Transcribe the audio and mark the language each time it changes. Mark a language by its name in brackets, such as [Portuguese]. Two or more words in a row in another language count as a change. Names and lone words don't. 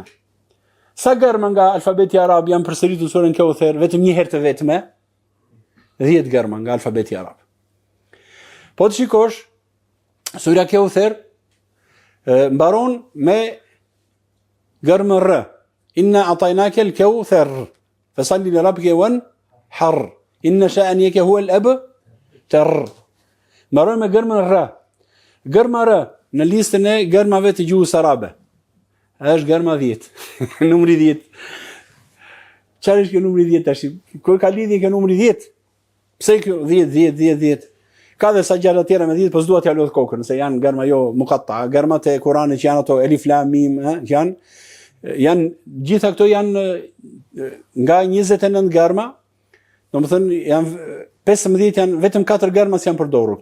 [Albanian] Sa gërma nga alfabeti arab janë përsëritur në surën Kauthar vetëm një herë të vetme? 10 gërma nga alfabeti arab. Po të shikosh, sura Kauthar mbaron me gërmën r. [Arabic] إنا أعطيناك الكوثر، فصل لربك وانحر. إن شانئك هو الأبتر. [Albanian] Mbaron me gërmën r. Gërma r në listën e gërmave të gjuhës arabe është gërma 10. Numri 10. Çfarë është kjo numri 10 tash? Ku ka lidhje kjo numri 10? Pse kjo 10? Ka dhe sa gjëra tjera me 10, po s'dua t'ja lodh kokën, se janë gërma jo muqatta, gërmat e Kuranit që janë ato [Arabic] ألف لام ميم, [Albanian] janë gjitha këto janë nga 29 gërma, domethënë janë 15 janë vetëm 4 gërma që janë përdorur.